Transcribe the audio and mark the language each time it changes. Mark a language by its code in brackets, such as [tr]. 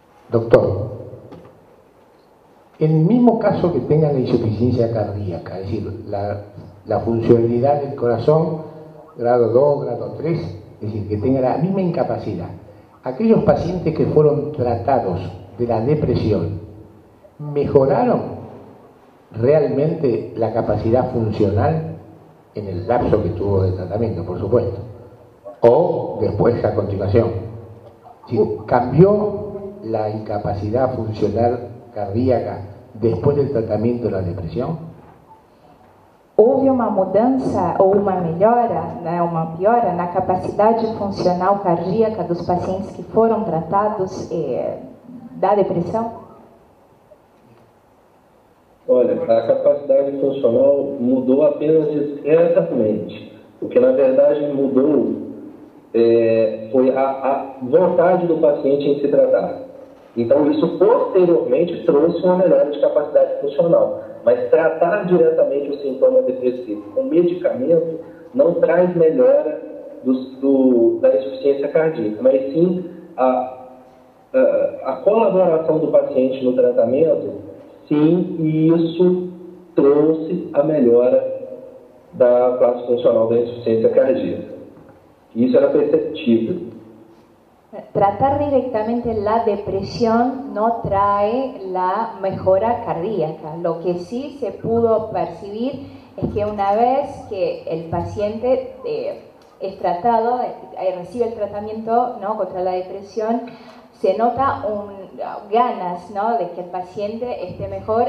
[es] Doctor, en el mismo caso que tengan la insuficiencia cardíaca, es decir, la funcionalidad del corazón, grado 2, grado 3, es decir, que tenga la misma incapacidad, aquellos pacientes que fueron tratados de la depresión, ¿mejoraron realmente la capacidad funcional en el lapso que tuvo de tratamiento, por supuesto? O después, a continuación, ¿cambió la incapacidad funcional cardíaca después del tratamiento de la depresión? [pt] Houve uma mudança ou uma melhora, né, uma piora na capacidade funcional cardíaca dos pacientes que foram tratados da depressão? Olha, a capacidade funcional mudou apenas discretamente. O que, na verdade, mudou foi a vontade do paciente em se tratar. Então, isso posteriormente trouxe uma melhora de capacidade funcional. Mas tratar diretamente o sintoma depressivo com medicamento não traz melhora da insuficiência cardíaca, mas sim a colaboração do paciente no tratamento, sim, e isso trouxe a melhora da classe funcional da insuficiência cardíaca. Isso era perceptível. [es] Tratar directamente la depresión no trae la mejora cardíaca. Lo que sí se pudo percibir es que una vez que el paciente es tratado, recibe el tratamiento, ¿no?, contra la depresión, se nota ganas, ¿no?, de que el paciente esté mejor.